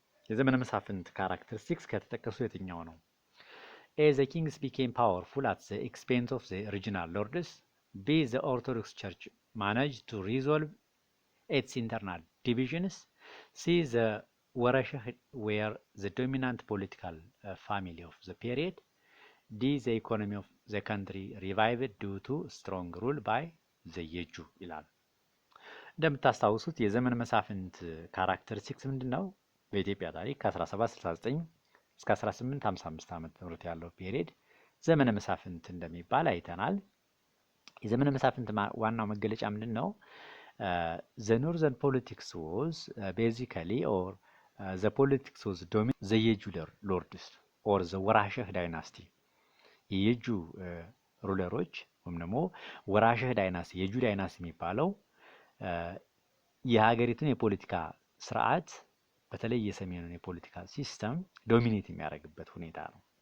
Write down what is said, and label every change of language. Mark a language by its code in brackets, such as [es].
[am] የዘመነ መሳፍንት ካራክተሪስቲክስ ከተጠቀሱ የትኛው ነው? [en] A the kings became powerful at the expense of the regional lords. B the Orthodox Church managed to resolve its internal divisions. C the Warashah were the dominant political family of the period. D the economy of the country revived due to strong rule by the Yeju [am] ይላል። እንደምታስታውሱት የዘመነ መሳፍንት ካራክተሪስቲክስ ምንድነው? በኢትዮጵያ ታሪክ ከ1769 እስከ 1855 ዓመተ ምህረት ያለው ፔሪየድ ዘመነ መሳፍንት እንደሚባል አይተናል። የዘመነ መሳፍንት ዋናው መገለጫ ምንድነው? [en] the northern politics was basically or the politics was dominated the Yeju lords or the Warashah dynasty። [am] የየጁ ሩለሮች ወይም ደግሞ ወራሸህ ዳይናስቲ የጁ ዳይናስቲ የሚባለው የሀገሪቱን የፖለቲካ ስርዓት በተለይ የሰሜኑን የፖለቲካ ሲስተም ዶሚኔት የሚያደርግበት ሁኔታ ነው